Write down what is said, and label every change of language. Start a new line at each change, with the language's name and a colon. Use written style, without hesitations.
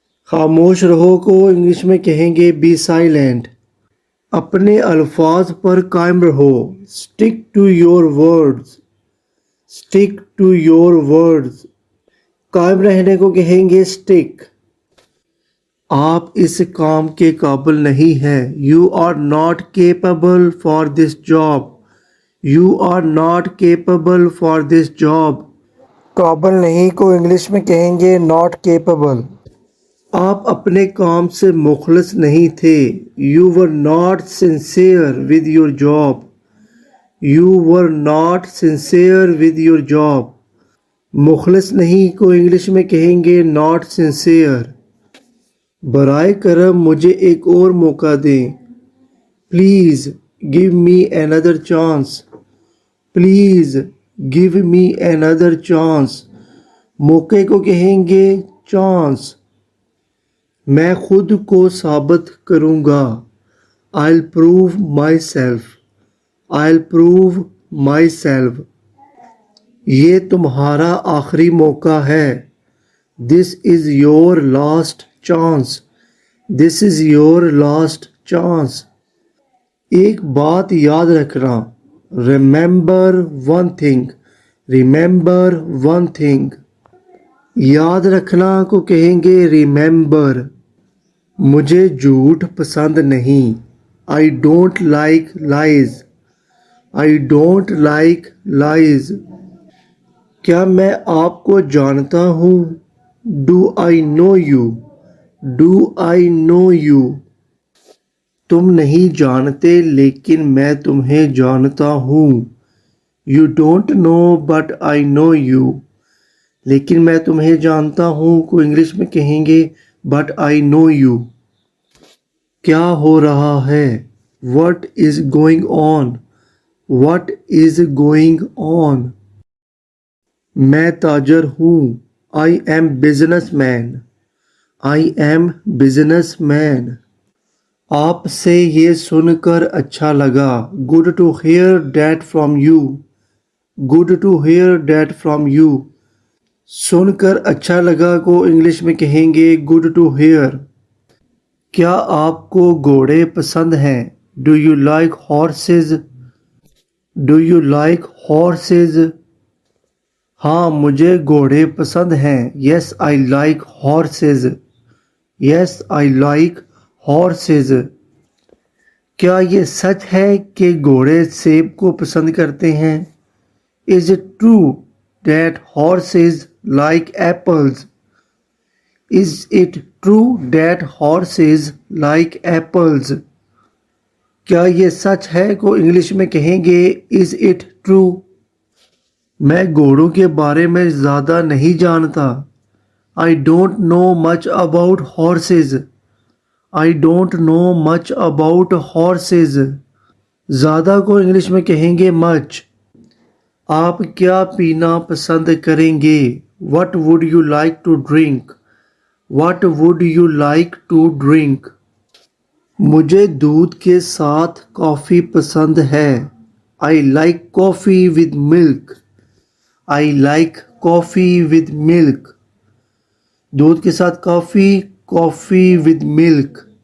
Urdu: خاموش رہو کو انگلش میں کہیں گے
English: be silent.
Urdu: اپنے الفاظ پر قائم رہو.
English: Stick to your words. Stick to your words.
Urdu: قائم رہنے کو کہیں گے stick. آپ اس کام کے قابل نہیں ہیں.
English: You are not capable for this job. You are not capable for this job.
Urdu: قابل نہیں کو انگلش میں کہیں گے
English: not capable.
Urdu: آپ اپنے کام سے مخلص نہیں تھے.
English: You were not sincere with your job. You were not sincere with your job.
Urdu: مخلص نہیں کو انگلش میں کہیں گے
English: not sincere.
Urdu: برائے کرم مجھے ایک اور موقع دیں.
English: Please give me another chance. Please give me another chance.
Urdu: موقع کو کہیں گے chance. میں خود کو ثابت کروں گا.
English: I'll prove myself. I'll prove myself.
Urdu: یہ تمہارا آخری موقع ہے.
English: This is your last chance. This is your last chance.
Urdu: ایک بات یاد رکھنا.
English: Remember one thing. Remember one thing.
Urdu: یاد رکھنا کو کہیں گے remember. مجھے جھوٹ پسند نہیں.
English: I don't like lies. I don't like lies.
Urdu: کیا میں آپ کو جانتا ہوں؟
English: Do I know you? Do I know you?
Urdu: تم نہیں جانتے لیکن میں تمہیں جانتا ہوں.
English: You don't know but I know you.
Urdu: لیکن میں تمہیں جانتا ہوں کو انگلش میں کہیں گے
English: but I know you.
Urdu: کیا ہو رہا ہے؟
English: What is going on? What is going on?
Urdu: میں تاجر ہوں.
English: I am businessman. I am businessman.
Urdu: آپ سے یہ سن کر اچھا لگا.
English: Good to hear that from you. Good to hear that from you.
Urdu: سن کر اچھا لگا کو انگلش میں کہیں گے good to hear. کیا آپ کو گھوڑے پسند ہیں؟
English: Do you like horses? Do you like horses?
Urdu: ہاں مجھے گھوڑے پسند ہیں.
English: Yes, I like horses. Yes, I like horses.
Urdu: کیا یہ سچ ہے کہ گھوڑے سیب کو پسند کرتے ہیں؟
English: Is it true that horses like apples? Is it true that horses like apples?
Urdu: کیا یہ سچ ہے کو انگلش میں کہیں گے
English: is it true.
Urdu: میں گھوڑوں کے بارے میں زیادہ نہیں جانتا.
English: I don't know much about horses. I don't know much about horses.
Urdu: زیادہ کو انگلش میں کہیں گے much. آپ کیا پینا پسند کریں گے؟
English: What would you like to drink? What would you like to drink?
Urdu: مجھے دودھ کے ساتھ کافی پسند ہے.
English: I like coffee with milk. I like coffee with milk.
Urdu: دودھ کے ساتھ کافی
English: with milk.